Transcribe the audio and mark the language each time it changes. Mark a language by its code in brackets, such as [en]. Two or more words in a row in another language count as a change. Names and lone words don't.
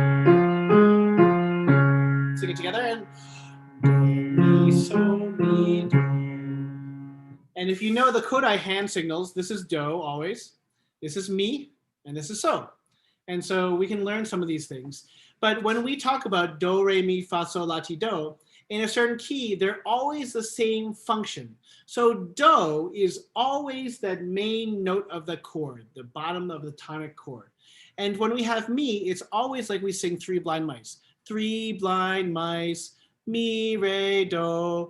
[en] Sing it together and do, mi, so, mi, do. And if you know the Kodai hand signals, this is do always, this is mi, and this is so. And so we can learn some of these things. But when we talk about do, re, mi, fa, sol, la, ti, do, in a certain key, they're always the same function. So do is always that main note of the chord, the bottom of the tonic chord. And when we have mi, it's always like we sing Three Blind Mice. Three blind mice, mi, re, do.